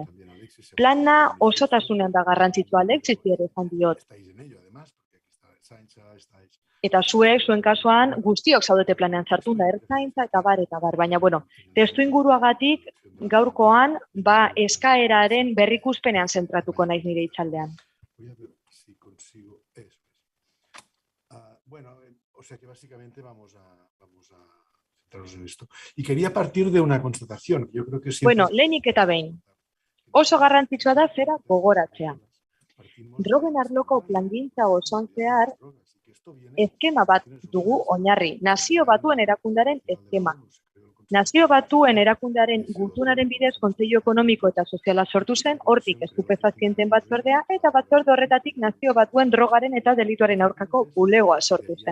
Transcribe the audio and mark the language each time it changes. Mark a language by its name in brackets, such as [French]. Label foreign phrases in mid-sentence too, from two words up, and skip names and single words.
[Basque] Plana osotasunean da garrantzitsua, Alexis ere esan diot. Eta zuen kasuan guztiok zaudete planean sartu da ertzaintza eta bar. Baina, testu inguruagatik gaurkoan eskaeraren berrikuspenean zentratuko naiz nire hitzaldean. [Spanish] O sea que básicamente vamos a centrarnos en esto. Y quería partir de una constatación, que yo creo que siempre... [Basque] Lehenik eta behin. Oso garrantzitsua da zera gogoratzea. Drogen arloko plangintza osoan zehar, eskema bat dugu oinarri, Nazio Batuen Erakundaren eskema. Nazio Batuen Erakundaren gutunaren bidez Kontseilu Ekonomiko eta Soziala sortu zen, hortik estupefazienten batzordea eta batzorde horretatik Nazio Batuen drogaren eta delituaren aurkako bulegoa sortu zen.